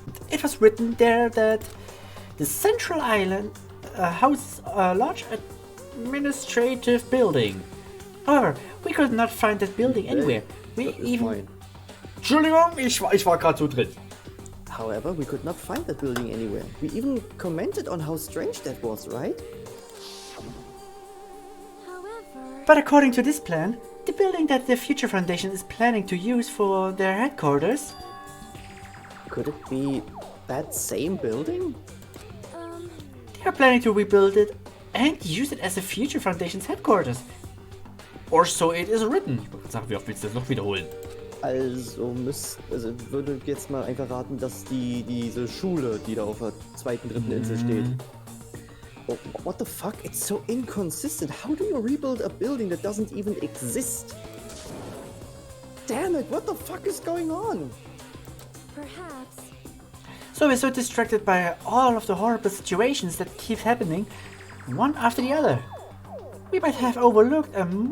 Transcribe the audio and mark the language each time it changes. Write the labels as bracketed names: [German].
[English] It was written there that the central island houses a large administrative building. However, we could not find that building anywhere. We even... Fine. [German] Entschuldigung, ich war gerade so drin. [English] However, we could not find that building anywhere. We even commented on how strange that was, right? however, But according to this plan, the building that the Future Foundation is planning to use for their headquarters... Could it be that same building? They are planning to rebuild it and use it as the Future Foundation's headquarters. Or so it is written. [German] Ich wollte sagen, wie oft willst du das noch wiederholen? Also würde jetzt mal einfach raten, dass diese Schule, die da auf der dritten Insel steht. [English] Oh, what the fuck? It's so inconsistent. How do you rebuild a building that doesn't even exist? Damn it, what the fuck is going on? perhaps. So we're so distracted by all of the horrible situations that keep happening, one after the other. We might have overlooked a